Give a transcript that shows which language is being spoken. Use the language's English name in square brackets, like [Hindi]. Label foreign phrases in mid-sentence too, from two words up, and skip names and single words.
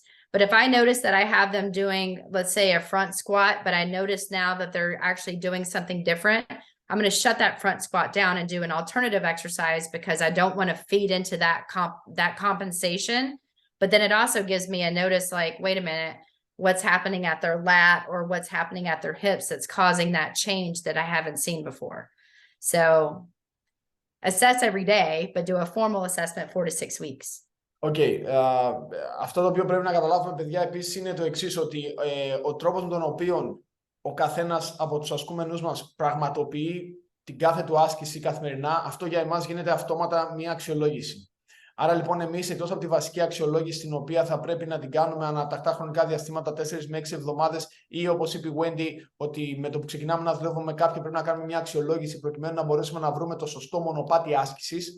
[English] But if I notice that I have them doing, let's say, a front squat, but I notice now that they're actually doing something different, I'm going to shut that front squat down and do an alternative exercise, because I don't want to feed into that compensation. But then it also gives me a notice like, wait a minute, what's happening at their lat or what's happening at their hips that's causing that change that I haven't seen before. So assess every day, but do a formal assessment 4 to 6 weeks. [Greek] Okay, αυτό το οποίο πρέπει να καταλάβουμε, παιδιά, επίσης είναι το εξής, ότι ο τρόπος με τον οποίο ο καθένας από τους ασκούμενους μας πραγματοποιεί την κάθε του άσκηση καθημερινά, αυτό για εμάς γίνεται αυτόματα μια αξιολόγηση. Άρα λοιπόν εμείς, εκτός από τη βασική αξιολόγηση, την οποία θα πρέπει να την κάνουμε ανατακτά χρονικά διαστήματα 4 με 6 εβδομάδες, ή όπως είπε η Wendy, ότι με το που ξεκινάμε να δουλεύουμε με κάποιον πρέπει να κάνουμε μια αξιολόγηση προκειμένου να μπορέσουμε να βρούμε το σωστό μονοπάτι άσκησης.